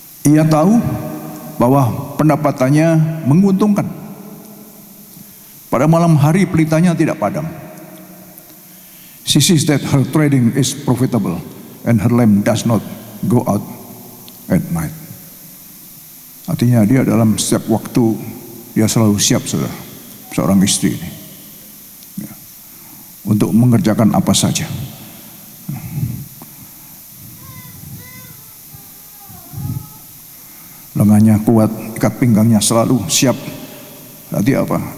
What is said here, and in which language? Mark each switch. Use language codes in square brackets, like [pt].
[id] Ia tahu bahwa pendapatannya menguntungkan. Pada malam hari pelitanya tidak padam. [en] She sees that her trading is profitable and her lamp does not go out at night. [id] Artinya dia dalam setiap waktu dia selalu siap, saudara, seorang istri ini. Ya. untuk mengerjakan apa saja. Lengannya kuat, ikat pinggangnya selalu siap. Nanti apa?